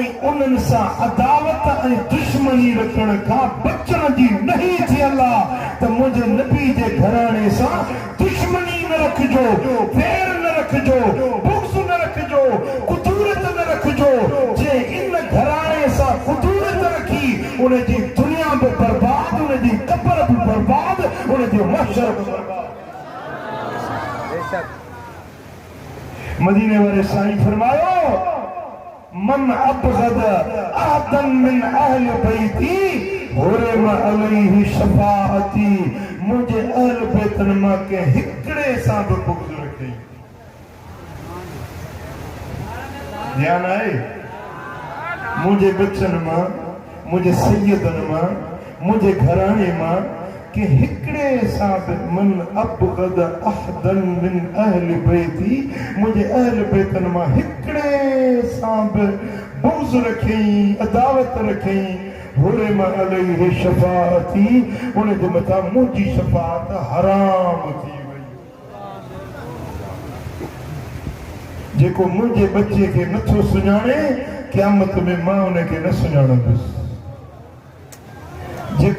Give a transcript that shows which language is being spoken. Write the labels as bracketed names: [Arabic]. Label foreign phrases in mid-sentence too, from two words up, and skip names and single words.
[Sindhi] उन्हनि सां अदावत ऐं दुश्मनी रखण खां बचण जी नहीं थियल आहे त मुंहिंजे नबी जे घराणे सां दुश्मनी न रखिजो फेर न रखिजो बुग़्ज़ न रखिजो कुदूरत न रखिजो जे इन घराणे सां कुदूरत रखी उन जी दुनिया बि बर्बाद उन जी क़ब्र बि बर्बाद उन जो महशर बि बर्बाद मदीने वारे साईं फरमायो [Arabic] من أبغض أحدا من أهل بيتي حرم عليه شفاعتي [Sindhi] मुझे अहल बैतन मां के हिकड़े सां बि बुग़्ज़ रखी ध्यान आहे मुझे बच्चन मां मुझे सैयदन मां मुझे घराणे मां के हिकड़े सां बि [Arabic] من أبغض أحدا من أهل بيتي [Sindhi] मुझे अहल बैतन मां हिकड़े सां बि बुग़्ज़ रखी अदावत रखी [Arabic] حرم عليه شفاعتي [Sindhi] उन जे मथां मुंहिंजी शफाअत हराम थी वई जेको मुंहिंजे बच्चे खे नथो सुञाणे क़यामत में मां उन खे न सुञाणंदुसि जेको